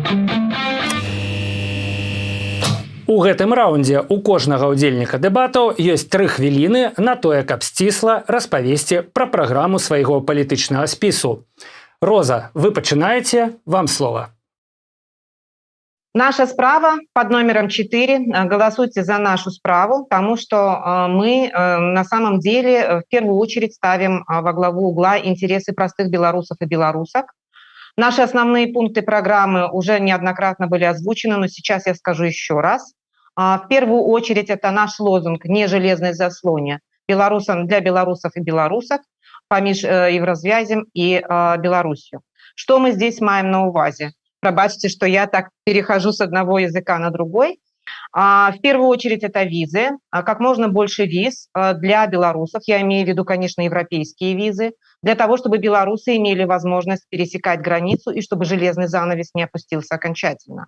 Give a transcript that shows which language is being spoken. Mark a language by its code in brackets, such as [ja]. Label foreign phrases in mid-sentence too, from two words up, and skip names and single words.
[be] У гэтым раўндзе у кожнага ўдзельніка дэбатаў ёсць 3 хвіліны на тое, каб сцісла распавесці пра праграму свайго палітычнага спісу. Роза, вы пачынаеце, вам слова. [ru] Наша справа под номером 4. Голосуйте за нашу справу, потому что мы на самом деле в первую очередь ставим во главу угла интересы простых белорусов и белорусок. Наши основные пункты программы уже неоднократно были озвучены, но сейчас я скажу еще раз. В первую очередь это наш лозунг «Не железной заслоне» белорусам для белорусов и белорусок [be] поміж Еврозвязем [ru] и Беларусью. Что мы здесь [be] маем на увазе? [ru] Пробачьте, что я так перехожу с одного языка на другой. В первую очередь это визы. Как можно больше виз для белорусов, я имею в виду, конечно, европейские визы, для того, чтобы белорусы имели возможность пересекать границу и чтобы железный занавес не опустился окончательно.